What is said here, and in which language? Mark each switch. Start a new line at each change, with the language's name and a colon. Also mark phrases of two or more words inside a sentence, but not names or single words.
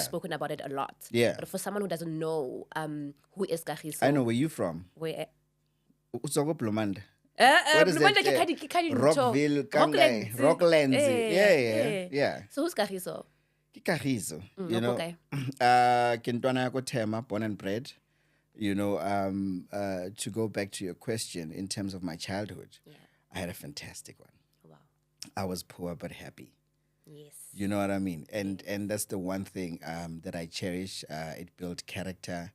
English: You've spoken about it a lot. Yeah. But for someone who doesn't know, who is Kagiso? I know where you from. Where? Utsoko Blomanda. What is that? Rockville, Kangai, Rocklands. Yeah. So who's Kagiso?
Southern Sotho: Ke Kagiso,
English: you Local know. guy.
Southern Sotho: Ke ntwana ya ko Tema,
English: born and bred. You know, to go back to your question in terms of my childhood, I had a fantastic one. Wow. I was poor but happy. Yes. You know what I mean? And that's the one thing that I cherish. It built character.